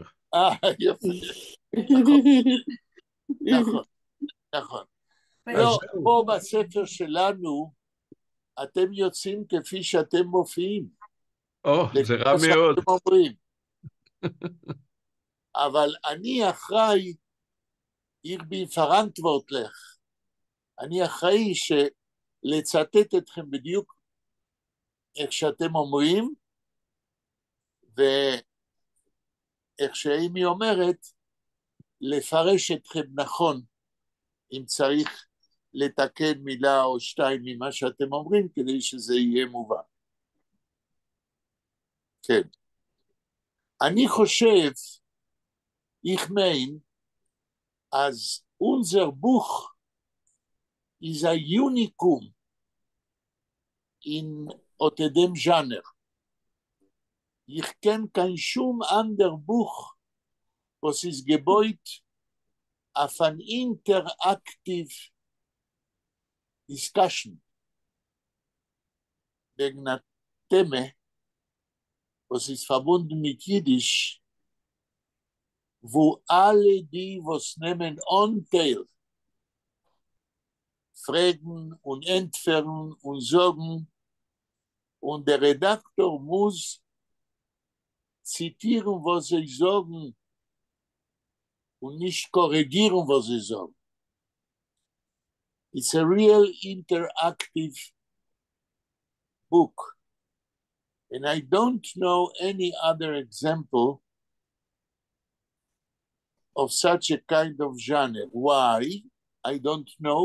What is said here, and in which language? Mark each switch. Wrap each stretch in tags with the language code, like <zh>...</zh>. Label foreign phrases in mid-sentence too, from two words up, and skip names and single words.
<he>יפה. נכון, נכון. לא, פה בספר שלנו, אתם יוצאים כפי שאתם מופיעים. זה רע מאוד. אבל אני אחראי,</he> <de>ich bin verantwortlich,</de> <he>אני אחראי לצטט אתכם בדיוק איך שאתם אומרים, ואיך שאימי אומרת, לפרש אתכם נכון, אם צריך לתקן מילה או שתיים ממה שאתם אומרים, כדי שזה יהיה מובן. כן. אני חושב,</he> <yi>איך מיין, אַז אונדזער בוך איז אַ אוניקום אין דעם זשאַנער. איך קען קיין שום אַנדער בוך, וואָס איז געבויט אויף אַן</yi> <en>interactive discussion</en> <de>wegen einer Thema, was ist verbunden mit Jiddisch, wo alle die, was nehmen Anteil, fragen und entfernen und sagen, und der Redaktor muss zitieren, was sie sagen, und nicht korrigieren, was sie sagen.</de> <en>It's a real interactive book. And I don't know any other example of such a kind of genre. Why? I don't know.</en>